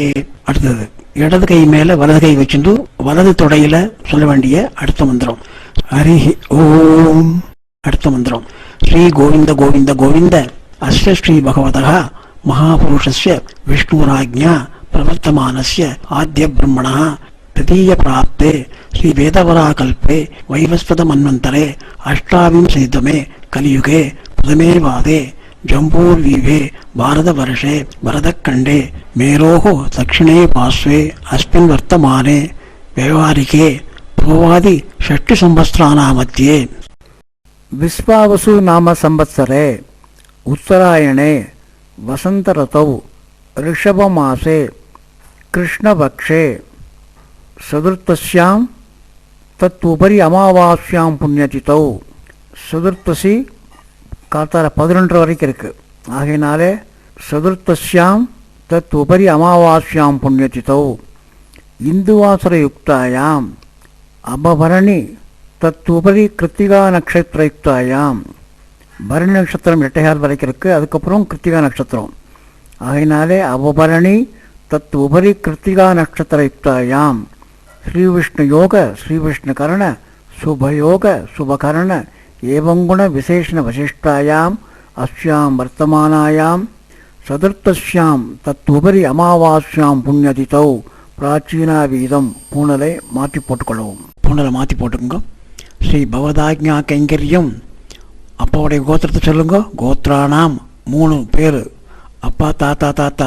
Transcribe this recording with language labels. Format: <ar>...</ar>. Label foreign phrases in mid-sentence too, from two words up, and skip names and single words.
<ta>அடுத்தது இடது கை மேலே வலது கை வச்சுட்டு வலது தொடையில சொல்ல வேண்டிய அடுத்த மந்திரம் ஹரிஹி ஓம். அடுத்த மந்திரம்</ta> <sa>श्री गोविन्द गोविन्द गोविन्द अस्य श्री भगवतः महापुरुषस्य विष्णुराज्ञा प्रवर्तमानस्य आद्य ब्रह्मणः तृतीय प्राप्ते श्री वेदवराकल्पे वैवस्वत मन्वन्तरे अष्टाविंशतितमे कलियुगे प्रथमे वादे जम्बूर्वीवे भारतवर्षे भरतखण्डे मेरोः दक्षिणे पार्श्वे अस्मिन् वर्तमाने व्यवहारिके पूर्वादि षष्टिसंवत्सराणां मध्ये विश्वावसु नाम संवत्सरे उत्तरायणे वसंत ऋतौ ऋषभमासे कृष्णपक्षे चतुर्दश्याम् तदुपरि अमावास्याम् पुण्यतिथौ.</sa> <ta>சதுர்த்தசி காத்தால 11 வரைக்கும் இருக்குது.</ta> <sa>ஆகையினாலே चतुर्दश्याम् तदुपरि अमावास्याम् पुण्यतिथौ इन्दुवासर युक्तायाम् अपभरणी तदुपरि कृत्तिका नक्षत्र युक्तायाम्.</sa> <ta>பரணி நட்சத்திரம் 8 வரைக்கும் இருக்குது. அதுக்கப்புறம் கிருத்திகா நட்சத்திரம்.</ta> <sa>ஆகையினாலே अपभरणी तदुपरि कृत्तिका नक्षत्र युक्तायाम् श्री विष्णु योग श्री विष्णु कर्ण शुभ योग शुभ कर्ण एवं गुण विशेषण वशिष्ठायाम अस्याम् वर्तमानायाम् चतुर्दश्याम् तदुपरि अमावास्याम् पुण्यतिथौ प्राचीना वीतम्.</sa> <ta>பூனலை மாற்றி போட்டுக்கொள்ளவும். பூனலை மாற்றி போட்டுக்கோங்க.</ta> <sa>श्री भगवदाज्ञा कैङ्कर्यम्.</sa> <ta>அப்பாவுடைய கோத்திரத்தை சொல்லுங்க. கோத்ரானாம் 3 பேர், அப்பா தாத்தா தாத்தா.</ta>